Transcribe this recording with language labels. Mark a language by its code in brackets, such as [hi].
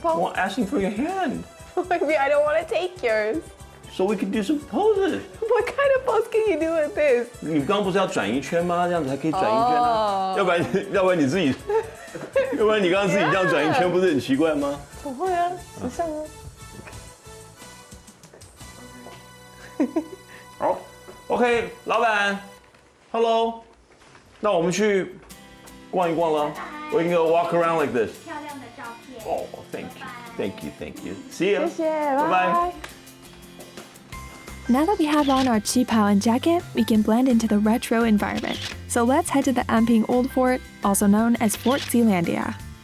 [en] Well, asking for your hand, maybe I don't want to take yours. so we can do some poses. What kind of pose can you do with this? [zh] 你刚刚不是要转一圈吗？这样子还可以转一圈啊。要不然你自己，要不然你刚刚自己这样转一圈，不是很奇怪吗？不会啊，不像啊。好 ，OK， 老板 ，Hello， 那我们去逛一逛了。 [en] We can go walk around like this. [zh] 漂亮的照片。 [en] Oh, thank you. See ya. [zh] 谢谢， [en] Bye [zh] 拜 [en] bye. Now that we have on our qipao and jacket, we can blend into the retro environment. So let's head to the Anping Old Fort, also known as Fort Zeelandia.